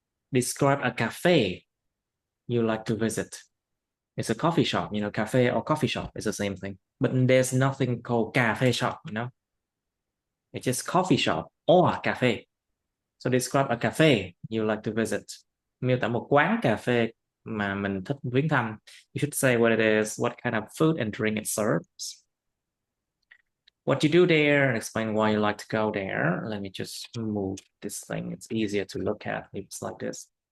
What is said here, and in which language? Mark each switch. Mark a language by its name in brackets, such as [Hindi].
[English] Describe a cafe you like to visit. It's a coffee shop, cafe or coffee shop is the same thing. But there's nothing called cafe shop. It's just coffee shop or cafe. So describe a cafe you like to visit. [Vietnamese] Miêu tả một quán cà phê mà mình thích viếng thăm. [English] You should say what it is, what kind of food and drink it serves, what you do there, and explain why you like to go there. Let me just move this thing. It's easier to look at. It's like this.